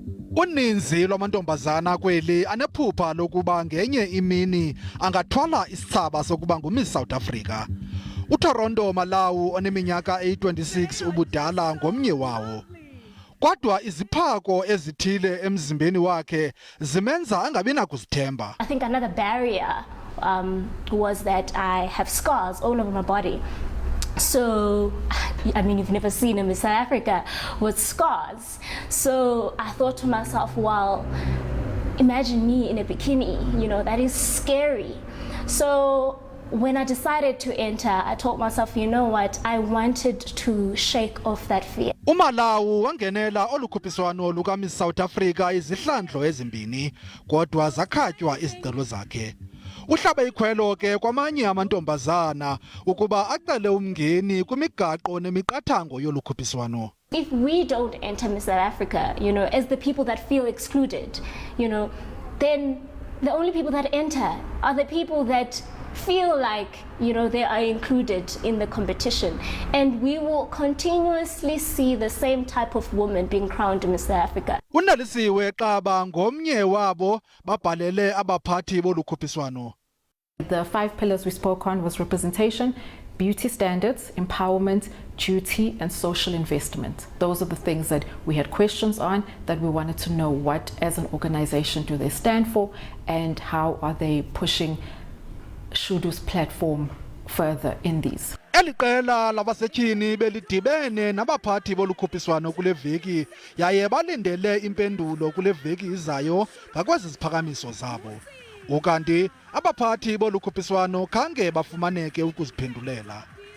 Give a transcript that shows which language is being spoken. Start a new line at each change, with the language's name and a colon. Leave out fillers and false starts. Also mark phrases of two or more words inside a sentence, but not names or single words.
Xhosa: Uninzi lwamantombazana kweli anephupha lokuba ngenye imini angathwala isithsaba sokuba nguMiss South Africa. UToronto Malawi oneminyaka eyi-26 ubudala ngomnye wawo. Kodwa iziphako ezithile emzimbeni wakhe zimenza angabi nakuzithemba.
English: I think another barrier was that I have scars all over my body. So, I mean, you've never seen a Miss South Africa with scars. So I thought to myself, well, imagine me in a bikini, you know, that is scary. So when I decided to enter, I told myself, you know what, I wanted to shake off that fear.
Xhosa: uMalawi wangenela olukhuphiswano luka Miss South Africa izihlandlo ezimbini, kodwa zakhatywa izicelo zakhe. Uhlabe ikhwelo ke kwamanye amantombazana ukuba acele umngeni kwimigaqo nemiqathango yolukhuphiswano.
English: If we don't enter Miss South Africa, you know, as the people that feel excluded, you know, then the only people that enter are the people that feel like, you know, they are included in the competition, and we will continuously see the same type of woman being crowned Miss South Africa.
Xhosa: Unalisiwe Xaba ngomnye wabo babhalele abaphathi bolukhuphiswano.
English: The 5 pillars we spoke on was representation, beauty standards, empowerment, duty, and social investment. Those are the things that we had questions on, that we wanted to know what as an organization do they stand for and how are they pushing Shudu's platform further in these.
Xhosa: Eliqela labasetyhini belidibene nabaphathi bolukhuphiswano kule veki yaye balindele impendulo kule veki izayo ngakwezi ziphakamiso zabo. Ukanti abaphathi bolukhuphiswano khange bafumaneke ukuziphendulela.